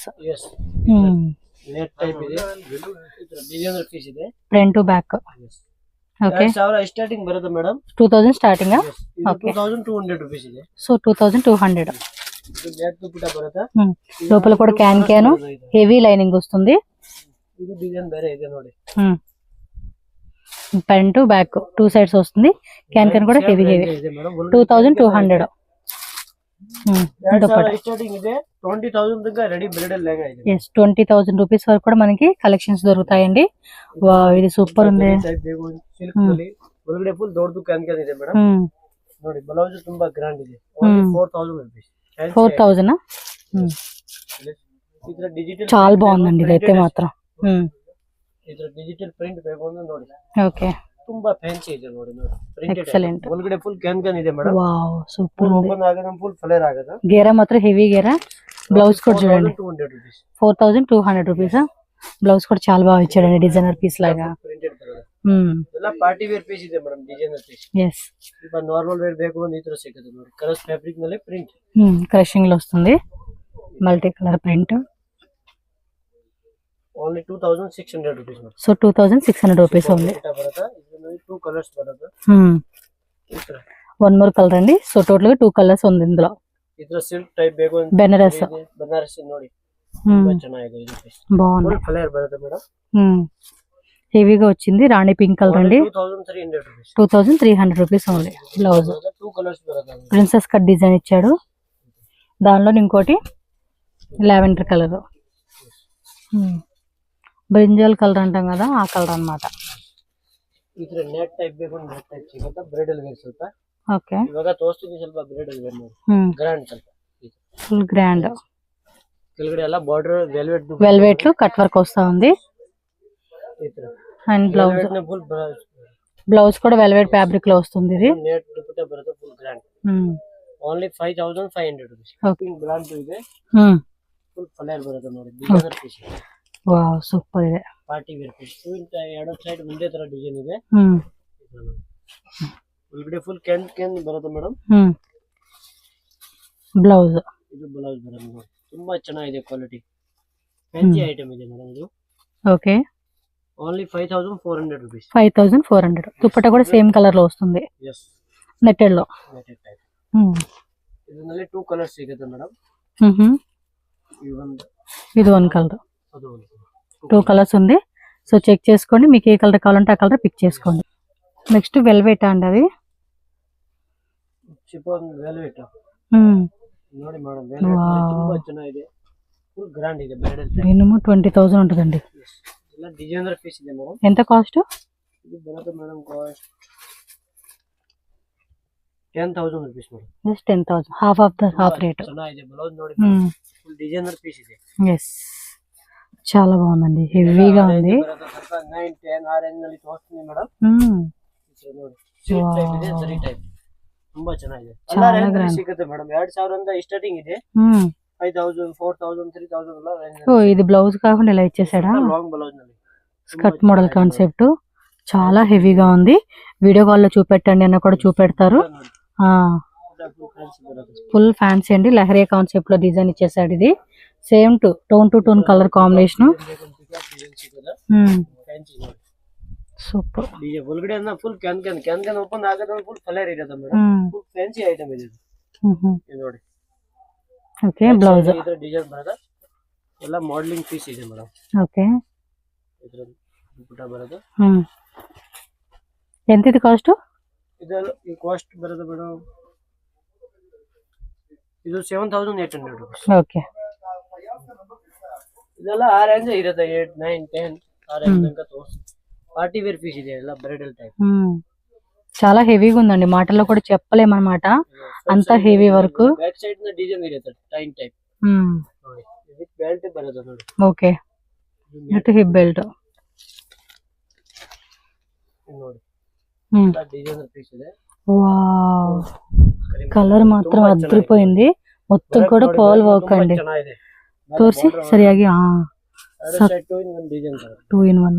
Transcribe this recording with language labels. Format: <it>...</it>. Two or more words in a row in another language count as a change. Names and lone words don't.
<en>net type</en> <kn>ಇದೆ.</kn> <en>designer piece</en> <kn>ಇದೆ.</kn> <en>front to back. okay</en> <kn>2000 స్టార్టింగ్ బರುತ್ತೆ మేడం. 2000 స్టార్టింగ్. ఓకే 2200 రూపీస్ ಇದೆ.</kn> <te>సో 2200.</te> <kn>ఇది నెట్ దుపట్టా బರುತ್ತೆ.</kn> <te>లోపల కూడా క్యాన్</te> <en>heavy lining</en> <te>వస్తుంది.</te> <kn>ఇది డిజైన్ ಬೇರೆ ಇದೆ ನೋಡಿ.</kn> <en>front to back</en> <te>2 సైడ్స్ వస్తుంది. క్యాన్ కూడా హెవీ 2200.</te> <kn>స్టార్టింగ్ ಇದೆ. 20000 దగ్గర</kn> <en>ready bridal</en> <kn>లెహంగా ಇದೆ.</kn> <te>yes 20000 రూపీస్ వరకు కూడా మనకి కలెక్షన్స్ దొరుకుతాయండి. వావ్ ఇది సూపర్ ఉంది.</te> <kn>సిల్క్ ನಲ್ಲಿ ಒಳಗಡೆ ಫುಲ್ ದೊಡ್ಡದು ಕ್ಯಾನ್ ಇದೆ ಮೇಡಂ. ನೋಡಿ ಬ್ಲೌಸ್ ತುಂಬಾ ಗ್ರ್ಯಾಂಡ್ ಇದೆ. ಓನ್ಲಿ 4000 రూపీస్. 4000. ಇದರ ಡಿಜಿಟಲ್</kn> <te>చాలా బాగుందండి ఇదైతే మాత్రం.</te> <kn>ಇದರ ಡಿಜಿಟಲ್ ಪ್ರಿಂಟ್ ಬೇಕು ಅಂದ್ರೆ ನೋಡಿ.</kn> <te>ఓకే</te> <kn>ತುಂಬಾ ಫ್ಯಾನ್ಸಿ ಇದೆ ನೋಡಿ. ಪ್ರಿಂಟೆಡ್ ಎಕ್ಸಲೆಂಟ್. ಒಳಗಡೆ ಫುಲ್ ಕ್ಯಾನ್ ಇದೆ ಮೇಡಂ.</kn> <en>wow super</en> <te>ఉంది.</te> <kn>ಓಪನ್ ಆಗದ ಫುಲ್ ಫ್ಲೇರ್ ಆಗದ.</kn> <te>గేరా మాత్రం హెవీ గేరా. బ్లౌజ్ కూడా చూడండి 200 రూపీస్. 4200 రూపీస్. బ్లౌజ్ కూడా చాలా బాగా ఇచ్చాడండి</te> <en>designer piece</en> <te>లాగా.</te> <kn>ప్రింటెడ్ ಎಲ್ಲ</kn> <en>party wear piece</en> <kn>ಇದೆ ಮೇಡಮ್,</kn> <en>designer piece.</en> <te>ఎస్,</te> <kn>ఇప్పుడు</kn> <en>normal wear</en> <kn>ಬೇಕು ಅಂದ್ರೆ ಈ ತರ ಸಿಗುತ್ತೆ ನೋಡಿ.</kn> <en>colors fabric</en> <kn>ನಲ್ಲಿ ಪ್ರಿಂಟ್</kn> <te>క్రషింగ్ లో వస్తుంది,</te> <en>multi color print.</en> <te>ఓన్లీ 2600</te> <en>rupees madam.</en> <te>సో 2600 రూపీస్ ఉంది.</te> <kn>ಬರುತ್ತೆ ಇದರಲ್ಲಿ 2 ಕಲರ್ಸ್ ಬರುತ್ತೆ. ಈ ತರ</kn> <en>one more color</en> <te>అండి. సో టోటల్ గా 2 కలర్స్ ఉంది ఇందులో.</te> <kn>ಈ ತರ ಸಿಲ್ಕ್ ಟೈಪ್ ಬೇಕು ಅಂದ್ರೆ</kn> <te>బెనారస్</te> <kn>ಬನಾರಸಿ ನೋಡಿ, ತುಂಬಾ ಚೆನ್ನಾಗಿದೆ ಇದು ಪೀಸ್.</kn> <te>బాగుంది,</te> <en>full color</en> <kn>ಬರುತ್ತೆ ಮೇಡಮ್.</kn> <te>హెవీగా వచ్చింది. రాణి</te> <en>pink color</en> <te>అండి. 2300 రూపీస్. 2300</te> <en>rupees only. blouse</en> <te>2 కలర్స్ బರುತ್ತೆ.</te> <en>princess cut design</en> <te>ఇచ్చాడు. దానిలో ఇంకోటి</te> <en>lavender color, brinjal color</en> <te>అంటాం కదా, ఆ కలర్ అన్నమాట.</te> <kn>ಈ ತರ</kn> <en>net type</en> <kn>ಬೇಕು ಅಂದ್ರೆ</kn> <en>net type</en> <kn>ಸಿಗುತ್ತೆ.</kn> <en>bridal wear</en> <kn>ಸ್ವಲ್ಪ.</kn> <te>ఓకే,</te> <kn>ಇವಾಗ ತೋರಿಸ್ತೀನಿ ಸ್ವಲ್ಪ</kn> <en>bridal wear</en> <kn>ನೋಡಿ. ಗ್ರ್ಯಾಂಡ್ ಸ್ವಲ್ಪ</kn> <en>full grand.</en> <kn>ಕೆಳಗಡೆ ಎಲ್ಲ ಬಾರ್ಡರ್</kn> <te>వెల్వెట్ లో కట్ వర్క్ వస్తా ఉంది.</te> <kn>ಈ ತರ</kn> <en>and blouse,</en> <kn>ಫುಲ್</kn> <te>బ్లౌజ్ కూడా</te> <en>velvet fabric</en> <te>లో వస్తుంది. ఇది</te> <kn>ನೆಟ್ ದುಪಟ್ಟಾ ಬರುತ್ತೆ.</kn> <en>full grand.</en> <kn>ಓನ್ಲಿ 5500 ರೂಪೀಸ್.</kn> <en>pink brand</en> <kn>ಇದೆ.</kn> <en>full color</en> <kn>ಬರುತ್ತೆ ನೋಡಿ.</kn> <en>designer piece. wow, super</en> <kn>ಇದೆ.</kn> <en>party wear piece.</en> <kn>ಎರಡು ಸೈಡ್ ಒಂದೇ ತರ ಡಿಸೈನ್ ಇದೆ. ಒಳಗಡೆ</kn> <en>full can</en> <kn>ಬರುತ್ತೆ ಮೇಡಮ್. ಬ್ಲೌಸ್, ಇದು ಬ್ಲೌಸ್ ಬರುತ್ತೆ ನೋಡಿ. ತುಂಬಾ ಚೆನ್ನಾಗಿದೆ ಕ್ವಾಲಿಟಿ.</kn> <en>fancy item</en> <kn>ಇದೆ ಮೇಡಮ್ ಇದು.</kn> <te>ఓకే, ఓన్లీ 5400 రూపీస్. 5400. దుపట్టా కూడా</te> <en>same color</en> <te>లో వస్తుంది. ఎస్, నెట్టెడ్ లో.</te> <en>netted type.</en> <kn>ಇದರಲ್ಲಿ 2 ಕಲರ್ಸ್ ಸಿಗುತ್ತೆ ಮೇಡಮ್.</kn> <te>ఇది</te> <en>one color.</en> <kn>ಅದು ಒಂದು</kn> <te>2 కలర్స్ ఉంది. సో చెక్ చేసుకోండి, మీకు ఏ కలర్ కావాలంటే ఆ కలర్ పిక్ చేసుకోండి. నెక్స్ట్ వెల్వెట్ అండి, అది</te> <en>chiffon velvet</en> <te>ನೋಡಿ మేడం.</te> <kn>వెల్వెట్ ತುಂಬಾ ಚೆನ್ನಾಗಿದೆ.</kn> <en>full grand</en> <kn>ಇದೆ.</kn> <en>bridal type.</en> <te>మినిమం 20,000 ఉంటుందండి.</te> <kn>ಎಲ್ಲ</kn> <en>designer piece</en> <kn>ಇದೆ ಮೇಡಮ್.</kn> <te>ఎంత కాస్ట్?</te> <kn>ಇದು ಬರುತ್ತೆ ಮೇಡಮ್ ಕಾಸ್ಟ್ 10,000 ರೂಪೀಸ್ ಮೇಡಮ್.</kn> <en>just 10,000, half of the half rate.</en> <kn>ಚೆನ್ನಾಗಿದೆ. ಬ್ಲೌಸ್ ನೋಡಿ,</kn> <en>full designer piece</en> <kn>ಇದೆ.</kn> <te>ఎస్, చాలా బాగుందండి. హెవీగా ఉంది.</te> <kn>9, 10 ఆ రేంజ్ ನಲ್ಲಿ ತೋರಿಸ್ತೀನಿ ಮೇಡಮ್. ನೋಡಿ,</kn> <en>silk type</en> <kn>ಇದೆ, ಜರಿ ಟೈಪ್. ತುಂಬಾ ಚೆನ್ನಾಗಿದೆ. ಎಲ್ಲ ರೇಂಜ್ ನಲ್ಲಿ ಸಿಗುತ್ತೆ ಮೇಡಮ್. 2000 ಇಂದ ಸ್ಟಾರ್ಟಿಂಗ್ ಇದೆ. 5000, 4000, 3000 ಎಲ್ಲ ರೇಂಜ್.</kn> <te>ఓ, ఇది బ్లౌజ్ కాకుండా ఇలా ఇచ్చేసాడా?</te> <en>long blouse</en> <kn>ನಲ್ಲಿ</kn> <en>skirt model concept.</en> <te>చాలా హెవీగా ఉంది.</te> <en>video call</en> <te>లో చూపెట్టండి అన్న కూడా చూపెడతారు.</te> <en>full fancy</en> <te>అండి. లహరియా కాన్సెప్ట్ లో డిజైన్ ఇచ్చేసాడు.</te> <en>ఇది same tone to tone color combination. super.</en> <kn>ಒಳಗಡೆ</kn> <en>full can open</en> <kn>ಆಗೋದು</kn> <en>full color</en> <kn>ಇರುತ್ತೆ ಮೇಡಮ್.</kn> <en>full fancy item</en> <kn>ಇದೆ ಇದು. ನೋಡಿ.</kn> <en>okay, blouse</en> <kn>ಈ ತರ ಡಿಸೈನ್ ಬರುತ್ತೆ. ಎಲ್ಲ</kn> <en>modeling piece</en> <kn>ಇದೆ ಮೇಡಮ್.</kn> <te>ఓకే,</te> <kn>ಇದರ ದುಪಟ್ಟಾ ಬರುತ್ತೆ.</kn> <te>ఎంత ఇది కాస్ట్?</te> <kn>ಇದೆಲ್ಲ ಈ ಕಾಸ್ಟ್ ಬರುತ್ತೆ ಮೇಡಮ್. ಇದು 7800 ರೂಪೀಸ್.</kn> <te>ఓకే,</te> <kn>ಇದೆಲ್ಲ ಆ ರೇಂಜ್ ಇರುತ್ತೆ. 8, 9, 10 ಆ ರೇಂಜ್ ತನಕ ತೋರಿಸಿ.</kn> <en>party wear piece</en> <kn>ಇದೆ. ಎಲ್ಲ</kn> <en>bridal type.</en> <te>చాలా హెవీగా ఉందండి. మాటల్లో కూడా చెప్పలేమన్నమాట, అంత హెవీ వర్క్.</te> <en>back side</en> <kn>ನ ಡಿಸೈನ್ ಇರುತ್ತೆ ಟೈನ್ ಟೈಪ್. ನೋಡಿ,</kn> <en>with belt</en> <kn>ಬರುತ್ತೆ ನೋಡಿ.</kn> <en>okay, with hip belt.</en> <kn>ನೋಡಿ,</kn> <en>designer piece</en> <kn>ಇದೆ.</kn> <te>వావ్, కలర్ మాత్రం అద్రిపోయింది. మొత్తం కూడా పోల్ వర్క్ అండి. తోర్సి సరియాಗಿ 2 in 1.</te>